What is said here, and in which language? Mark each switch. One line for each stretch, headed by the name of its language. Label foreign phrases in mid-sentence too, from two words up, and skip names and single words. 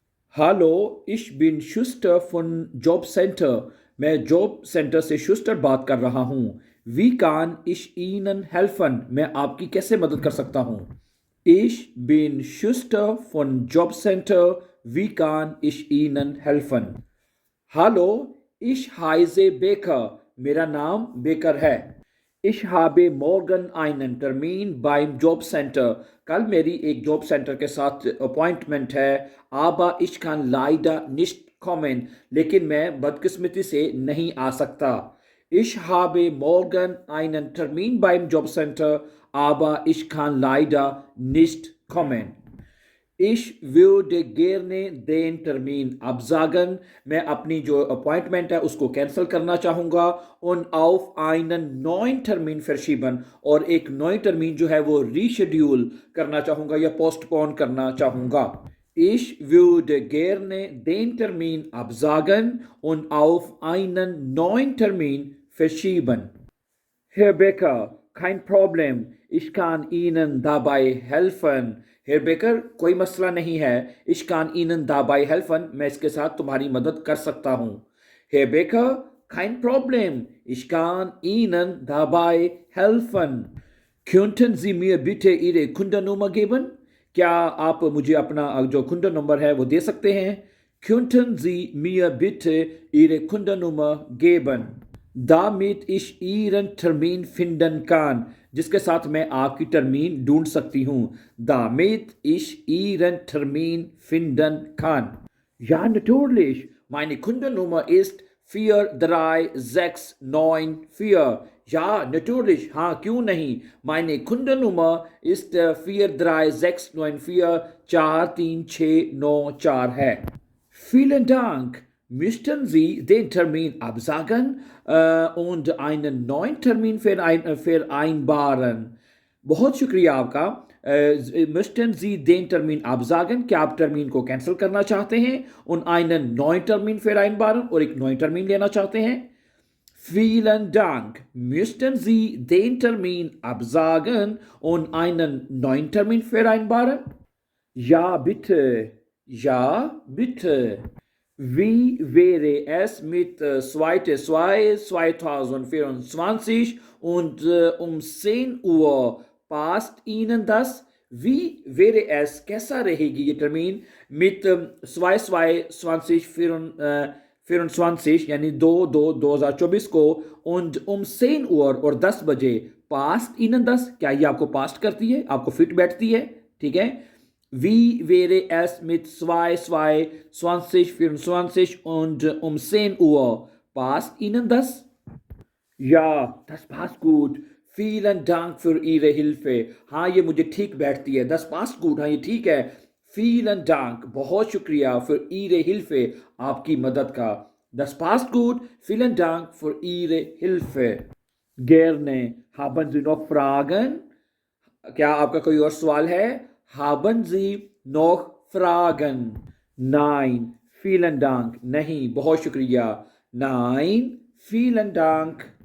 German: Hallo, ich bin Schuster von Jobcenter.
Hindi: मैं जॉब सेंटर से शुस्टर बात कर रहा हूँ।
German: Wie kann ich Ihnen helfen?
Hindi: मैं आपकी कैसे मदद कर सकता हूँ?
German: Ich bin Schuster von Jobcenter. Wie kann ich Ihnen helfen? Hallo, ich heiße Becker.
Hindi: मेरा नाम बेकर है।
German: Ich habe morgen einen Termin beim Jobcenter.
Hindi: कल मेरी एक जॉब सेंटर के साथ अपॉइंटमेंट है।
German: Aber ich kann leider nicht kommen.
Hindi: लेकिन मैं बदकिस्मती से नहीं आ सकता।
German: Ich habe morgen einen Termin beim Jobcenter, aber ich kann leider nicht kommen. Ich würde gerne den Termin absagen.
Hindi: मैं अपनी जो अपॉइंटमेंट है उसको कैंसिल करना चाहूँगा।
German: Und auf einen neuen Termin verschieben
Hindi: और एक नई टर्मीन जो है वो रीशेड्यूल करना चाहूँगा या पोस्टपोन करना चाहूँगा।
German: Ich würde gerne den Termin absagen und auf einen neuen Termin verschieben. Herr Becker, kein Problem. Ich kann Ihnen dabei helfen. Herr Becker,
Hindi: कोई मसला नहीं है।
German: Ich kann Ihnen dabei helfen.
Hindi: मैं इसके साथ तुम्हारी मदद कर सकता हूँ।
German: Herr Becker, kein Problem. Ich kann Ihnen dabei helfen. Könnten Sie mir bitte Ihre Kundennummer geben?
Hindi: क्या आप मुझे अपना जो कुंडन नंबर है वो दे सकते हैं?
German: Könnten Sie mir bitte Ihre Kundennummer geben? damit ich Ihren Termin finden kann,
Hindi: जिसके साथ मैं आपकी टर्मीन ढूंढ सकती हूँ।
German: damit ich Ihren Termin finden kann. Ja, natürlich. Meine Kundennummer ist 43694. Ja, natürlich.
Hindi: हाँ, क्यों नहीं?
German: Meine Kundennummer ist 43694 43694 है। Vielen Dank. Müssten Sie den Termin absagen und einen neuen Termin vereinbaren?
Hindi: बहुत शुक्रिया आपका।
German: müssten Sie den Termin absagen?
Hindi: क्या आप टर्मीन को कैंसिल करना चाहते हैं?
German: und einen neuen Termin vereinbaren
Hindi: और एक नई टर्मीन लेना चाहते हैं?
German: Vielen Dank. Müssten Sie den Termin absagen und einen neuen Termin vereinbaren? Ja, bitte. Ja, bitte. Wie wäre es mit 2.2.2024 und um 10 Uhr? Passt Ihnen das? Wie wäre es?
Hindi: कैसा रहेगी ये टर्मीन mit 2.2.2024 यानी 2/2/2024 को
German: und um 10 Uhr
Hindi: और 10 बजे?
German: Passt Ihnen das?
Hindi: क्या ये आपको पास्ट करती है? आपको फिट बैठती है? ठीक है।
German: Wie wäre es mit 2/2/2024 und um 10 Uhr? Passt Ihnen das? Ja, das passt gut. Vielen Dank für Ihre Hilfe.
Hindi: हाँ, ये मुझे ठीक बैठती है।
German: Das passt gut.
Hindi: हाँ, ये ठीक है।
German: Vielen Dank.
Hindi: बहुत शुक्रिया
German: für Ihre Hilfe.
Hindi: आपकी मदद का।
German: Das passt gut. Vielen Dank für Ihre Hilfe. Gerne. Haben Sie noch Fragen?
Hindi: क्या आपका कोई और सवाल है?
German: Haben Sie noch Fragen? Nein, vielen Dank.
Hindi: नहीं, बहुत शुक्रिया।
German: Nein, vielen Dank.